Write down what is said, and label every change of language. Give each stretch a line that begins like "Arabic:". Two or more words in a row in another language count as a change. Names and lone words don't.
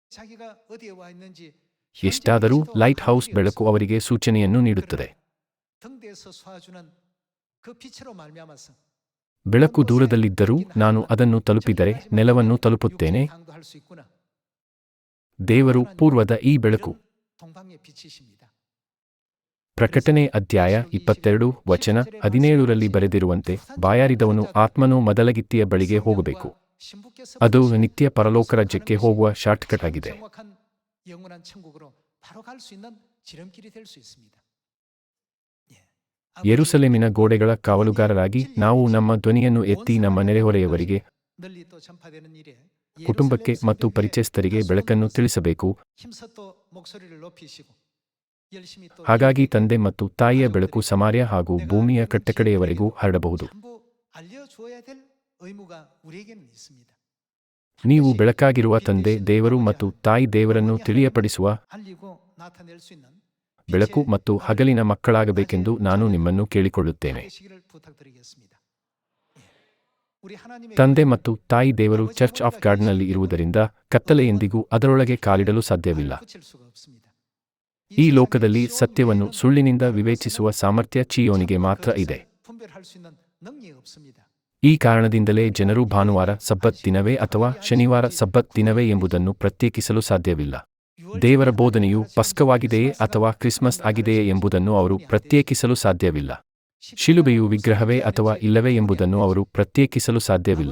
Kannada: ಎಷ್ಟಾದರೂ ಲೈಟ್ ಹೌಸ್ ಬೆಳಕು ಅವರಿಗೆ ಸೂಚನೆಯನ್ನು ನೀಡುತ್ತದೆ. ಬೆಳಕು ದೂರದಲ್ಲಿದ್ದರೂ ನಾನು ಅದನ್ನು ತಲುಪಿದರೆ ನೆಲವನ್ನು ತಲುಪುತ್ತೇನೆ. ದೇವರು ಪೂರ್ವದ ಈ ಬೆಳಕು.
Korean: 동방의 빛이십니다.
Kannada: ಪ್ರಕಟಣೆ ಅಧ್ಯಾಯ 22 ವಚನ 17ರಲ್ಲಿ ಬರೆದಿರುವಂತೆ ಬಾಯಾರಿದವನು ಆತ್ಮನು ಮದಲಗಿತ್ತಿಯ ಬಳಿಗೆ ಹೋಗಬೇಕು. ಅದು ನಿತ್ಯ ಪರಲೋಕ ರಾಜ್ಯಕ್ಕೆ ಹೋಗುವ ಶಾರ್ಟ್ಕಟ್ ಆಗಿದೆ.
Korean: 정확한 영원한 천국으로 바로 갈 수 있는 지름길이 될 수 있습니다.
Kannada: ಯೆರೂಸಲೇಮಿನ ಗೋಡೆಗಳ ಕಾವಲುಗಾರರಾಗಿ ನಾವು ನಮ್ಮ ಧ್ವನಿಯನ್ನು ಎತ್ತಿ ನಮ್ಮ ನೆರೆಹೊರೆಯವರಿಗೆ,
Korean: 널리 또 전파되는 일에
Kannada: ಕುಟುಂಬಕ್ಕೆ ಮತ್ತು ಪರಿಚಯಸ್ಥರಿಗೆ ಬೆಳಕನ್ನು ತಿಳಿಸಬೇಕು.
Korean: 힘써 또 목소리를 높이시고 열심히 또
Kannada: ಹಾಗಾಗಿ ತಂದೆ ಮತ್ತು ತಾಯಿಯ ಬೆಳಕು ಸಮಾರ್ಯ ಹಾಗೂ ಭೂಮಿಯ ಕಟ್ಟಕಡೆಯವರೆಗೂ ಹರಡಬಹುದು.
Korean: 전부 알려주어야 될 의무가 우리에게는 있습니다.
Kannada: ನೀವು ಬೆಳಕಾಗಿರುವ ತಂದೆ ದೇವರು ಮತ್ತು ತಾಯಿ ದೇವರನ್ನು ತಿಳಿಯಪಡಿಸುವ
Korean: 알리고 나타낼 수 있는
Kannada: ಬೆಳಕು ಮತ್ತು ಹಗಲಿನ ಮಕ್ಕಳಾಗಬೇಕೆಂದು ನಾನು ನಿಮ್ಮನ್ನು ಕೇಳಿಕೊಳ್ಳುತ್ತೇನೆ.
Korean: 되시기를 부탁드리겠습니다. 우리 하나님의
Kannada: ತಂದೆ ಮತ್ತು ತಾಯಿ ದೇವರು ಚರ್ಚ್ ಆಫ್ ಗಾಡ್ನಲ್ಲಿ ಇರುವುದರಿಂದ ಕತ್ತಲೆ ಎಂದಿಗೂ ಅದರೊಳಗೆ ಕಾಲಿಡಲು ಸಾಧ್ಯವಿಲ್ಲ.
Korean: 붙일 수가 없습니다.
Kannada: ಈ ಲೋಕದಲ್ಲಿ ಸತ್ಯವನ್ನು ಸುಳ್ಳಿನಿಂದ ವಿವೇಚಿಸುವ ಸಾಮರ್ಥ್ಯ ಚೀಯೋನಿಗೆ ಮಾತ್ರ ಇದೆ.
Korean: 분별할 수 있는 능력이 없습니다.
Kannada: ಈ ಕಾರಣದಿಂದಲೇ ಜನರು ಭಾನುವಾರ ಸಬ್ಬತ್ ದಿನವೇ ಅಥವಾ ಶನಿವಾರ ಸಬ್ಬತ್ ದಿನವೇ ಎಂಬುದನ್ನು ಪ್ರತ್ಯೇಕಿಸಲು ಸಾಧ್ಯವಿಲ್ಲ. ದೇವರ ಬೋಧನೆಯು ಪಸ್ಕವಾಗಿದೆಯೇ ಅಥವಾ ಕ್ರಿಸ್ಮಸ್ ಆಗಿದೆಯೇ ಎಂಬುದನ್ನು ಅವರು ಪ್ರತ್ಯೇಕಿಸಲು ಸಾಧ್ಯವಿಲ್ಲ. ಶಿಲುಬೆಯು ವಿಗ್ರಹವೇ ಅಥವಾ ಇಲ್ಲವೇ ಎಂಬುದನ್ನು ಅವರು ಪ್ರತ್ಯೇಕಿಸಲು ಸಾಧ್ಯವಿಲ್ಲ.